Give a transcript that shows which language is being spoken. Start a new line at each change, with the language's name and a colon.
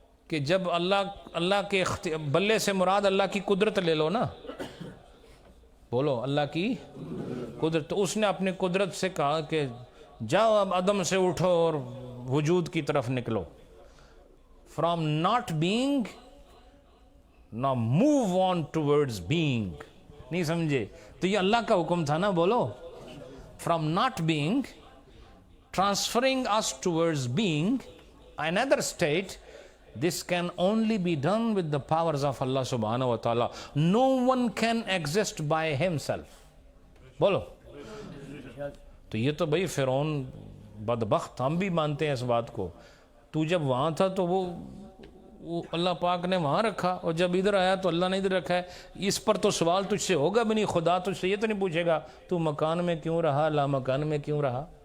Urdu: کہ جب اللہ کے بلے سے مراد اللہ کی قدرت لے لو نا، بولو اللہ کی قدرت۔ تو اس نے اپنی قدرت سے کہا کہ جاؤ اب عدم سے اٹھو اور وجود کی طرف نکلو،
English: From not being نا move on towards being.
Urdu: نہیں سمجھے؟ تو یہ اللہ کا حکم تھا نا، بولو
English: From not being transferring us towards being another state. This can only be done with the powers of Allah subhanahu wa ta'ala. No one can exist by himself.
Urdu: بولو۔ تو یہ تو بھئی فرعون بدبخت، ہم بھی مانتے ہیں اس بات کو۔ تو جب وہاں تھا تو وہ اللہ پاک نے وہاں رکھا، اور جب ادھر آیا تو اللہ نے ادھر رکھا ہے۔ اس پر تو سوال تجھ سے ہوگا بھی نہیں، خدا تجھ سے یہ تو نہیں پوچھے گا تو مکان میں کیوں رہا، لا مکان میں کیوں رہا؟